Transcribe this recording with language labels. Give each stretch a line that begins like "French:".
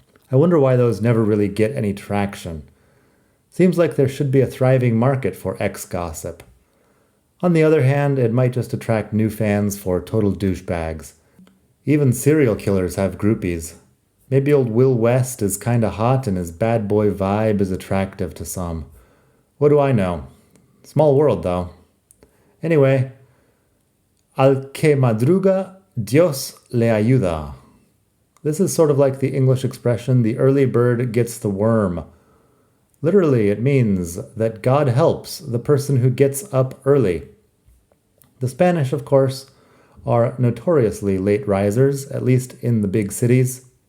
English: I wonder why those never really get any traction. Seems like there should be a thriving market for ex-gossip. On the other hand, it might just attract new fans for total douchebags. Even serial killers have groupies. Maybe old Will West is kinda hot and his bad boy vibe is attractive to some. What do I know? Small world, though.
Spanish: Anyway, al que madruga, Dios le ayuda.
English: This is sort of like the English expression, the early bird gets the worm. Literally, it means that God helps the person who gets up early. The Spanish, of course, are notoriously late risers, at least in the big cities.